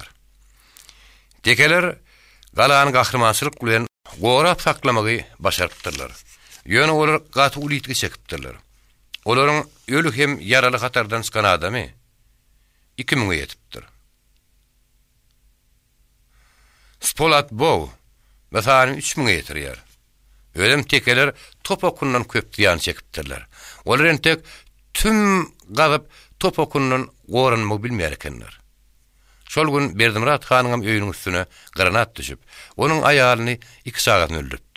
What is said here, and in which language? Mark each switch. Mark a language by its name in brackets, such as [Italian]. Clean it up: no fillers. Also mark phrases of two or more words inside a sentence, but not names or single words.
[Turkmen] Tekeler galany gahrmançylyk bilen gorap saklamagy başardylar. Ýöne olar gaty ulitge çekipdirler. Olaryň ölük hem yaraly hatardan çykan adamy 2000'e ýetipdir. Spolat Bow mesela 3000'e ýetirýär. Ölüm tekeler top okundan köp diýan çekipdirler. Olar entek tüm gazyp top okundan goranmagy bilmeýär ekenler. Şol gün Berdimrat hanyň öýüniň üstüne granat düşüp, onuň aýalyny 2 sagat öldüripdir.